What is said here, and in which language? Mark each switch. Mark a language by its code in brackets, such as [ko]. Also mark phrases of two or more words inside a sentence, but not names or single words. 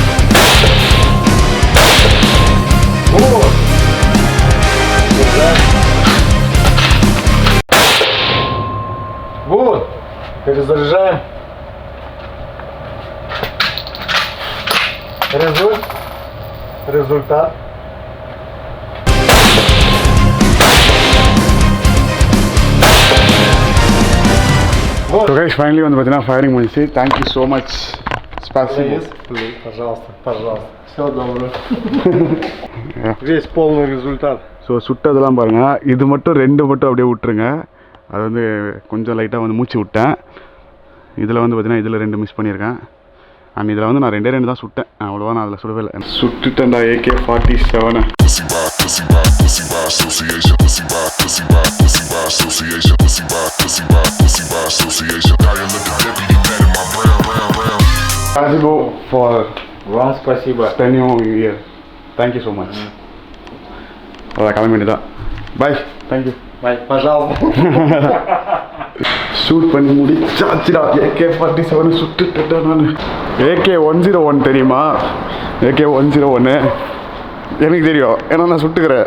[ru] Вот. Вот. Перезаряжаем. Результат. [en] So guys, finally [ta] வந்து பார்த்தீங்கன்னா ஃபயரிங் முடிச்சு. [en] thank you so much. [ru] Спасибо. Пожалуйста. Все добро. Весь полный результат. [ta] ஸோ சுட்டதெல்லாம் பாருங்கள். இது மட்டும் 2 மட்டும் அப்படியே விட்டுருங்க. அது வந்து கொஞ்சம் லைட்டாக வந்து மூச்சு விட்டேன். இதில் வந்து பார்த்தீங்கன்னா இதில் 2 மிஸ் பண்ணியிருக்கேன். அண்ட் இதில் வந்து நான் 2 தான் சுட்டேன், அவ்வளோவா நான் அதில் சுடவே இல்லை. சுட்டுட்டேன்டா AK-47. Спасибо for [ru] Вам спасибо. [en] spending here. Thank you so much. [ta] அதான் கிளம்ப வேண்டியதான். பாய். தேங்க்யூ. [ru] Bye. Пожалуйста. [ta] ஷூட் பண்ணி முடிச்சாச்சுடா. AK-47 சுட்டுட்டேன் நான். AK-101 தெரியுமா? AK-101 எனக்கு தெரியும், ஏன்னா நான் சுட்டுக்கிறேன்.